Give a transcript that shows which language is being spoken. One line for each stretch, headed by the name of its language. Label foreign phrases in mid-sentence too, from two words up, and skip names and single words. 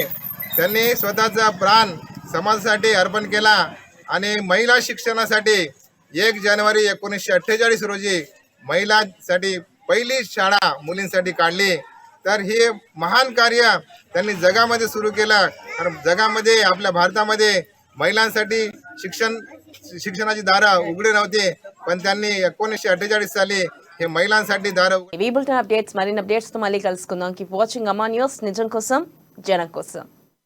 Marathi: त्यांनी स्वतःचा प्राण समाजासाठी अर्पण केला आणि महिला शिक्षणासाठी 1 जानेवारी 1948 रोजी महिलांसाठी पहिली शाळा मुलींसाठी काढली. तर हे महान कार्य त्यांनी जगामध्ये सुरू केलं. आणि जगामध्ये आपल्या भारतामध्ये महिलांसाठी शिक्षणाची दारं उघडी नव्हती, पण त्यांनी 1948 साली हे महिलांसाठी दारं.
Telugu: ఈ బులెటిన్ అప్డేట్స్ మరిన్ని అప్డేట్స్ తో మళ్ళీ కలుసుకుందాం.
English: keep watching
Telugu: అమ్మా న్యూస్, నిజం కోసం జనం కోసం.